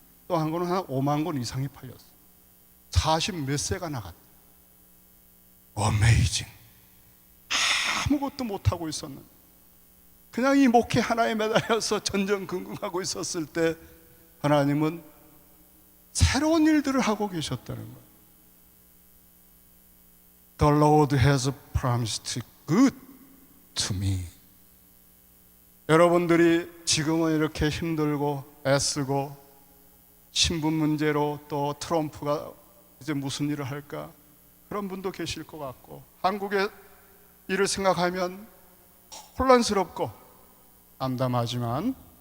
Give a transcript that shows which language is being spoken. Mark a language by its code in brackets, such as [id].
[ko] 또 한 권은 한 5만 권 이상이 팔렸어요. 40 몇 세가 나갔다. 어메이징. 아무것도 못하고 있었는데 그냥 이 목회 하나에 매달려서 전전긍긍하고 있었을 때 하나님은 새로운 일들을 하고 계셨다는 거예요. [en] The Lord has promised good to me. [ko] 여러분들이 지금은 이렇게 힘들고 애쓰고 신분 문제로 또 트럼프가 이제 무슨 일을 할까 그런 분도 계실 것 같고 한국의 일을 생각하면 혼란스럽고 암담하지만